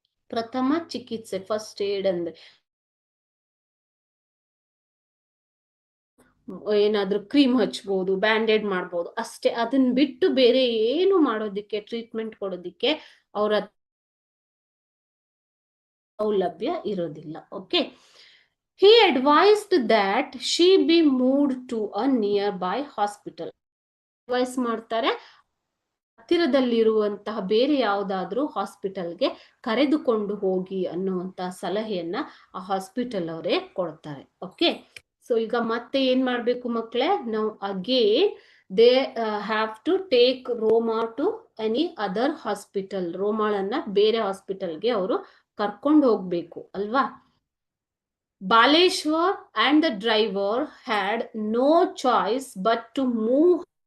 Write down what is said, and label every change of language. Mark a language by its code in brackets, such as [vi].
[kn] ಪ್ರಥಮ ಚಿಕಿತ್ಸೆ, first aid ಅಂದ್ರೆ ಏನಾದ್ರೂ ಕ್ರೀಮ್ ಹಚ್ಬೋದು, ಬ್ಯಾಂಡೇಡ್ ಮಾಡ್ಬೋದು ಅಷ್ಟೇ. ಅದನ್ನ ಬಿಟ್ಟು ಬೇರೆ ಏನು ಮಾಡೋದಿಕ್ಕೆ, ಟ್ರೀಟ್ಮೆಂಟ್ ಕೊಡೋದಿಕ್ಕೆ ಅವರ ಸೌಲಭ್ಯ ಇರೋದಿಲ್ಲ. [en] Okay, he advised that she be moved to a nearby hospital. [kn] Advice ಮಾಡ್ತಾರೆ, ಹತ್ತಿರದಲ್ಲಿರುವಂತಹ ಬೇರೆ ಯಾವುದಾದ್ರೂ ಹಾಸ್ಪಿಟಲ್ಗೆ ಕರೆದುಕೊಂಡು ಹೋಗಿ ಅನ್ನುವಂತಹ ಸಲಹೆಯನ್ನ ಆ ಹಾಸ್ಪಿಟಲ್ ಅವರೇ ಕೊಡ್ತಾರೆ. ಓಕೆ, ಸೊ ಈಗ ಮತ್ತೆ ಏನ್ ಮಾಡ್ಬೇಕು ಮಕ್ಕಳೇ? ನಾವು [en] Again they have to take Roma to any other hospital. [kn] ರೋಮಾಳನ್ನ ಬೇರೆ ಹಾಸ್ಪಿಟಲ್ಗೆ ಅವರು ಕರ್ಕೊಂಡು ಹೋಗ್ಬೇಕು ಅಲ್ವಾ. [en] Baleshwar and the driver had no choice but to move.